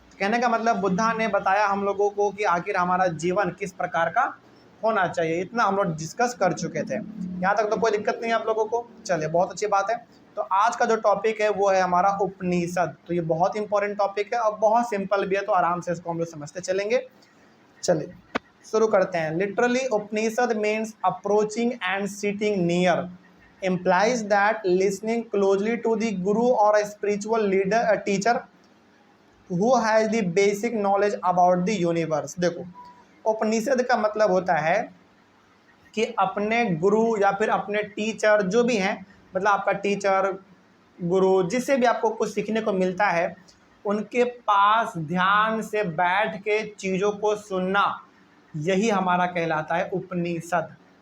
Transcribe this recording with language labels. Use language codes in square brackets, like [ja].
[hi] कहने का मतलब बुद्धा ने बताया हम लोगों को कि आखिर हमारा जीवन किस प्रकार का होना चाहिए। इतना हम लोग डिस्कस कर चुके थे, यहाँ तक तो कोई दिक्कत नहीं है आप लोगों को। चलिए, बहुत अच्छी बात है। तो आज का जो टॉपिक है वो है हमारा उपनिषद। तो ये बहुत इंपॉर्टेंट टॉपिक है और बहुत सिंपल भी है, तो आराम से इसको हम लोग समझते चलेंगे। चलिए शुरू करते हैं। [en] Literally Upanishad means approaching and sitting near, implies that listening closely to the guru or a spiritual leader, a teacher who has the basic knowledge about the universe। [hi] देखो, उपनिषद का मतलब होता है कि अपने गुरु या फिर अपने टीचर जो भी हैं, मतलब आपका टीचर गुरु जिससे भी आपको कुछ सीखने को मिलता है, उनके पास ध्यान से बैठ के चीज़ों को सुनना, यही हमारा कहलाता है उपनिषद।